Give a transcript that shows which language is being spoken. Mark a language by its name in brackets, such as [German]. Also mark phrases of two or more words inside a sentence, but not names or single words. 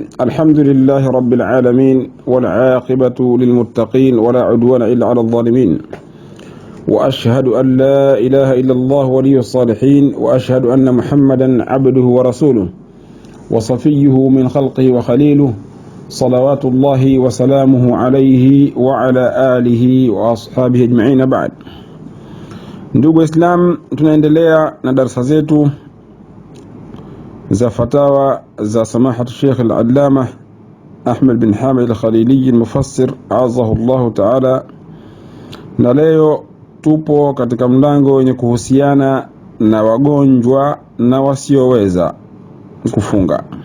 [Arabic] الحمد لله رب العالمين والعاقبة للمتقين ولا عدوان إلا على الظالمين، وأشهد أن لا إله إلا الله ولي الصالحين، وأشهد أن محمدا عبده ورسوله وصفيه من خلقه وخليله، صلوات الله وسلامه عليه وعلى آله وأصحابه أجمعين. بعد. [Swahili] Ndugu Islam, tunaendelea na darasa zetu za fatawa za samahatu Sheikh al-Allama Ahmed bin Hamid al-Khalili al-Mufassir [Arabic] أعزه الله تعالى, [Swahili] na leo tupo katika mlango wenye kuhusiana na wagonjwa na wasioweza kufunga.